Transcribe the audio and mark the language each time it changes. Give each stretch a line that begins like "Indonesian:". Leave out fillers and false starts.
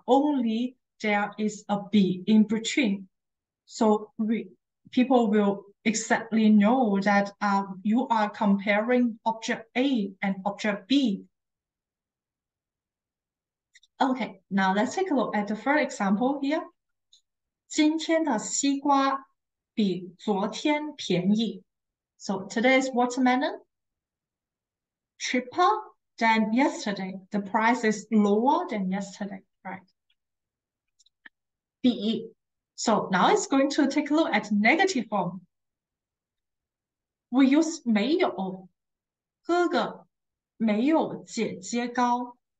English: Only there is a B in between. So people will exactly know that you are comparing object A and object B. Okay, now let's take a look at the first example here.
Chinese: 今天的西瓜比昨天便宜.
English: So today's watermelon cheaper than yesterday. The price is lower than yesterday, right? BE. So now it's going to take a look at negative form. We use
Chinese: 没有，哥哥没有姐姐高。